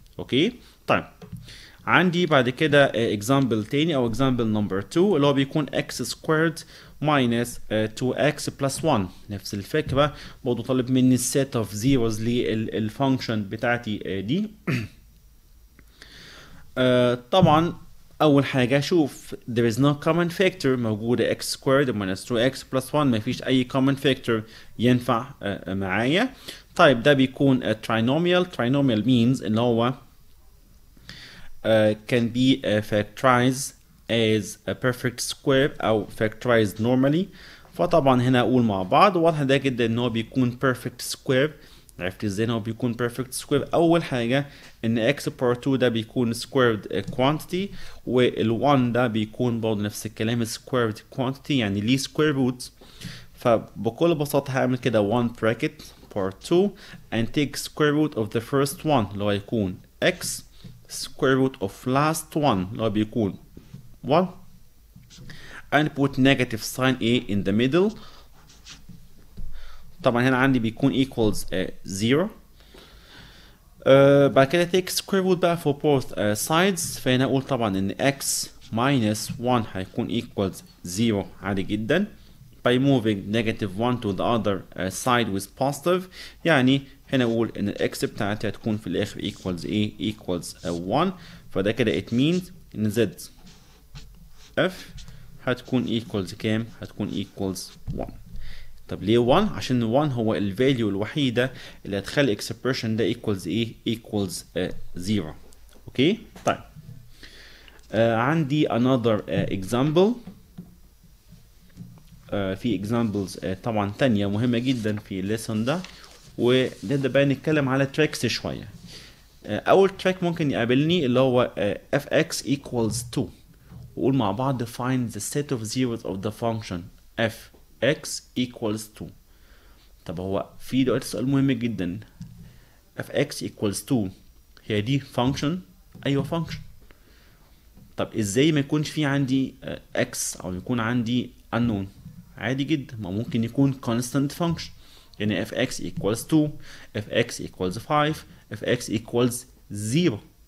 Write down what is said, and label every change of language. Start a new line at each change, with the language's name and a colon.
Arabic: اوكي طيب عندي بعد كده example تاني او example number 2 اللي هو بيكون x squared minus 2x plus 1. نفس الفكرة برضه طالب مني set of zeros للفانكشن بتاعتي دي. طبعا اول حاجة شوف
English: there is no common factor موجودة x squared minus 2x plus 1 ما فيش اي common factor ينفع معايا.
Arabic: طيب ده بيكون trinomial.
English: trinomial means
Arabic: ان هو
English: can be factorized as a perfect square او factorized normally.
Arabic: فطبعا هنا اقول مع بعض واضح ده جدا ان هو بيكون perfect square. عرفت ازاي ان هو بيكون perfect square؟ اول حاجه ان x power 2 ده بيكون squared quantity وال1 ده بيكون برضه نفس الكلام squared quantity يعني ليه square root. فبكل بساطه هعمل كده
English: 1 bracket power 2 and take square root of the first one اللي هو هيكون x square root of last one اللي هو بيكون 1 and put negative sign a in the middle.
Arabic: طبعا هنا عندي بيكون equals 0. بعد كده
English: take square root بقى for both sides.
Arabic: فهنا اقول طبعا ان
English: x minus 1 هيكون equals 0 عادي جدا by moving negative 1 to the other side with positive.
Arabic: يعني هنا اقول ان الاكس بتاعتي هتكون في الاخر equals a equals 1. فده كده
English: it means
Arabic: ان z
English: f هتكون equals كام؟ هتكون equals 1.
Arabic: طب ليه 1؟ عشان 1 هو الفاليو الوحيدة اللي هتخلي expression ده equals ايه؟ equals 0. اوكي؟ طيب عندي another example. في examples طبعا تانية مهمة جدا في الليسون ده، ونبدأ بقى نتكلم على tricks شوية. أول trick ممكن يقابلني اللي هو fx equals 2. وقول مع بعض
English: find the set of zeros of the function fx equals 2.
Arabic: طب هو في دلوقتي سؤال مهم جدا،
English: fx equals 2
Arabic: هي دي function؟ أيوة function. طب ازاي ما يكونش في عندي x أو يكون عندي unknown؟ عادي جدا، ما ممكن يكون constant function، يعني fx equals 2 fx equals 5 fx equals 0.